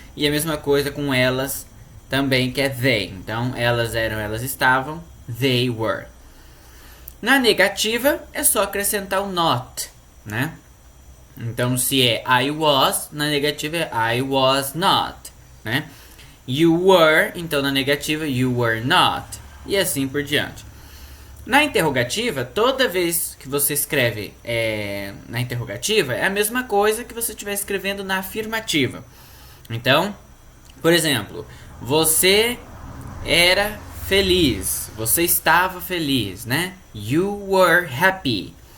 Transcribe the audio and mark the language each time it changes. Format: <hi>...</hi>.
<pt>E a mesma coisa com elas também, que é they. Então, elas eram, elas estavam,</pt> <en>they were.</en> <pt>Na negativa, é só acrescentar o not, né? Então, se é</pt> <en>I was,</en> <pt>na negativa é</pt> <en>I was not,</en> <pt>né?</pt> <en>You were,</en> <pt>então na negativa,</pt> <en>you were not.</en> <pt>E assim por diante. Na interrogativa, toda vez que você escreve na interrogativa, é a mesma coisa que você estiver escrevendo na afirmativa. Então, por exemplo, você era feliz. Você estava feliz, né?</pt> <en>You were happy.</en>